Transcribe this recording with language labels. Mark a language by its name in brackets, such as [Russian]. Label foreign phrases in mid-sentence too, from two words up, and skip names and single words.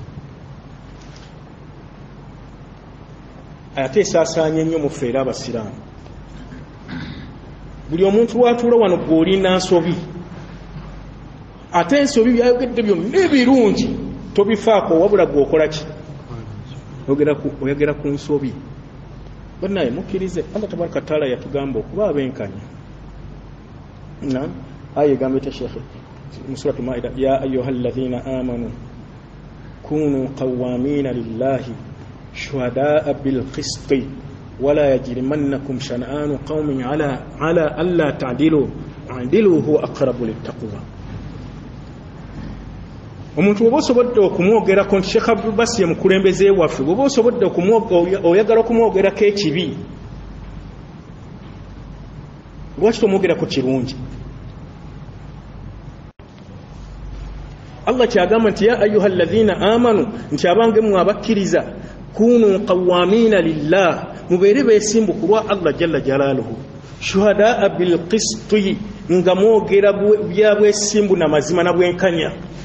[Ganda] ate esaasaanya ennyo muffe era abasiraamu buli omuntu lwatuula wano gw'olina nsobi ate ensobi byayogedde byonna ebirungi tobifaako wabula gw'okola ki oyogera ku nsobi bannaye mukkirize [Arabic] الله تبارك تعالى [Ganda] yatugamba okuba abenkanya aya egamba etya shekhe mu [Arabic] سورة المائدة يا أيها الذين آمنوا كونوا قوامين لله شهداء بالقسط ولا يجرمنكم شنآن قوم على ألا تعدلوا اعدلوا هو أقرب للتقوى [Ganda] omuntu oba osobodde okumwogerako nti Sheikh Abdul Basi ye mukulembeze waffe oba osobodde oyagala okumwogerako ekibi lwaki tomwogerako kirungi? Allah kyagamba nti [Arabic] يا أيها الذين آمنوا, [Ganda] nti abange mwe abakkiriza, [Arabic] كونوا قوامين لله, [Ganda] mubeere beesimbu ku lwa [Arabic] الله جل جلاله, شهداء بالقسط, [Ganda] nga mwogera bya bwesimbu na mazima na bwenkanya.